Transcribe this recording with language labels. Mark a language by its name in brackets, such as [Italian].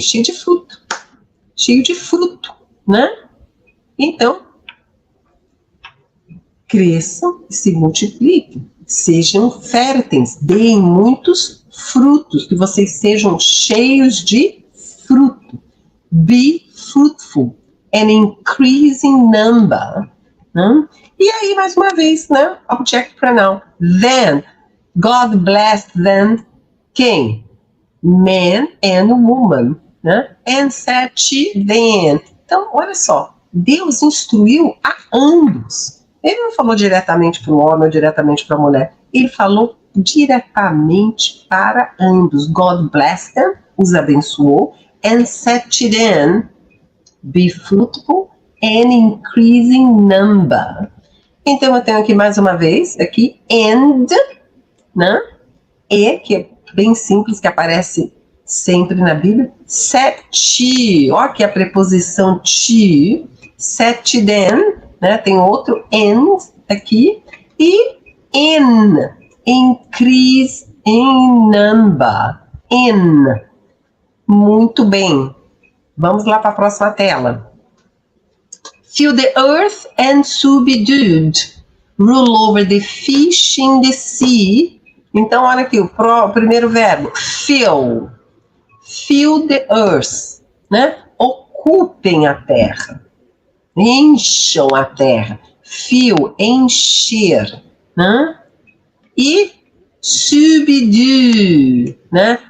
[Portuguese] Cheio de fruto, né? Então, cresçam e se multipliquem, sejam férteis, deem muitos frutos, que vocês sejam cheios de fruto. [English] Be fruitful and increase in number. [Portuguese] Né? E aí, mais uma vez, né? Object pronoun. [English] Then, God blessed them, [Portuguese] quem? [English] Man and woman. Né? And said to them. [Portuguese] Então, olha só, Deus instruiu a ambos. Ele não falou diretamente para o homem ou diretamente para a mulher. Ele falou diretamente para ambos. [English] God blessed them, [Portuguese] os abençoou, [English] and said to them, be fruitful and increase in number. [Portuguese] Então eu tenho aqui mais uma vez, aqui, and, né? E, que é bem simples, que aparece sempre na Bíblia. Set to, ó, aqui a preposição to, set to them, né? Tem outro and aqui, e in, increase in number, in. Muito bem. Vamos lá para a próxima tela. [English] Fill the earth and subdued, rule over the fish in the sea. [Portuguese] Então, olha aqui, o primeiro verbo, fill. [English] Fill the earth, [Portuguese] né? Ocupem a terra. Encham a terra. Fill, encher, né? E subdue, né?